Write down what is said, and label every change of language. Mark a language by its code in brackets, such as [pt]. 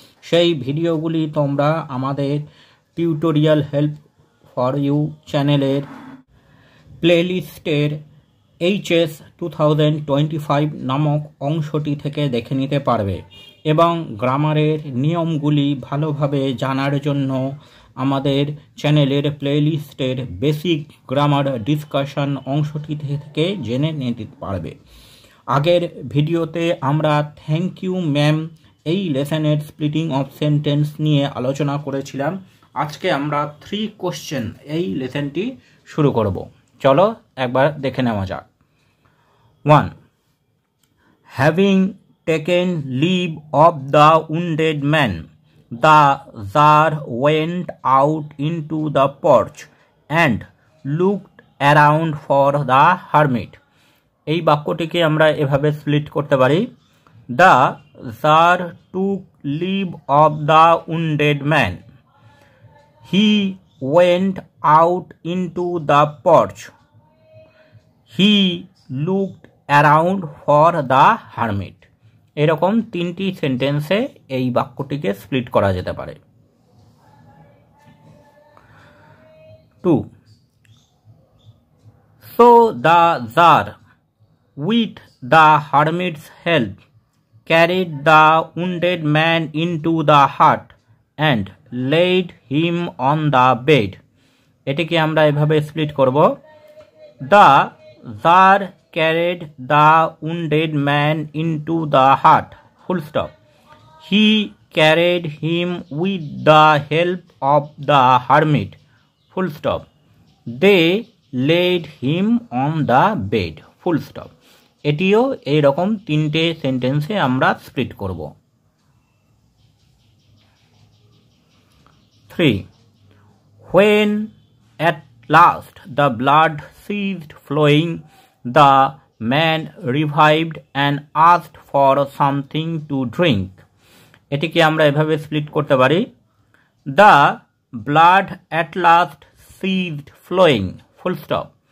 [bn] সেই ভিডিওগুলি তোমরা আমাদের টিউটোরিয়াল হেল্প ফর ইউ চ্যানেলের প্লেলিস্টের HS 2025 নামক অংশটি থেকে দেখে নিতে পারবে এবং গ্রামারের নিয়মগুলি ভালোভাবে জানার জন্য আমাদের চ্যানেলের প্লেলিস্টের বেসিক গ্রামার ডিসকাশন অংশটি থেকে জেনে নিতে পারবে। আগের ভিডিওতে আমরা থ্যাংক ইউ ম্যাম এই লেসনের স্প্লিটিং অফ সেন্টেন্স নিয়ে আলোচনা করেছিলাম। আজকে আমরা 3 কোশ্চেন এই লেসনটি শুরু করব। চলো একবার দেখে নেওয়া যাক। 1. [en] Having taken leave of the wounded man, the Tsar went out into the porch and looked around for the hermit. [bn] এই বাক্যটিকে আমরা এভাবে স্প্লিট করতে পারি। [en] The Tsar took leave of the wounded man. He went out into the porch. He looked around for the hermit. [bn] এরকম 3টি সেন্টেন্সে এই বাক্যটিকে split করা যেতে পারে। 2. [en] So the Tsar, with the hermit's help, carried the wounded man into the hut and laid him on the bed. [bn] এটিকে আমরা এভাবে স্প্লিট করব। [en] The Tsar carried the wounded man into the hut. Full stop. He carried him with the help of the hermit. Full stop. They laid him on the bed. Full stop. [bn] এটিও এই রকম 3টে সেন্টেন্সে আমরা split করব। 3. [en] When at last the blood ceased flowing, the man revived and asked for something to drink. [bn] এটিকে আমরা এভাবে স্প্লিট করতে পারি। [en] The blood at last ceased flowing. Full stop.